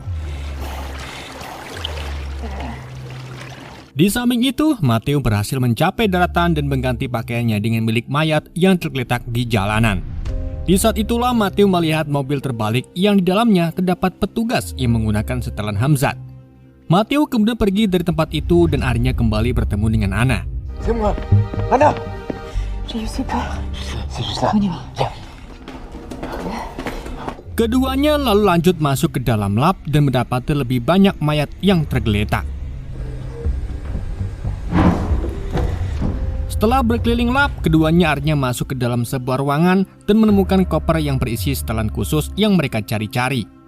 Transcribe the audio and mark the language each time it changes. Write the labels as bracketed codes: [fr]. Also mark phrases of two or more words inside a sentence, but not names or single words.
[id] Di samping itu, Matthew berhasil mencapai daratan dan mengganti pakaiannya dengan milik mayat yang tergeletak di jalanan. Di saat itulah Matthew melihat mobil terbalik yang di dalamnya terdapat petugas yang menggunakan setelan Hamzat. Matthew kemudian pergi dari tempat itu dan akhirnya kembali bertemu dengan Anna. [fr] C'est moi. Anna. J'ai eu si peur. C'est juste là. On y va. Viens. [id] Keduanya lalu lanjut masuk ke dalam lab dan mendapati lebih banyak mayat yang tergeletak. Setelah berkeliling lab, keduanya akhirnya masuk ke dalam sebuah ruangan dan menemukan koper yang berisi setelan khusus yang mereka cari-cari.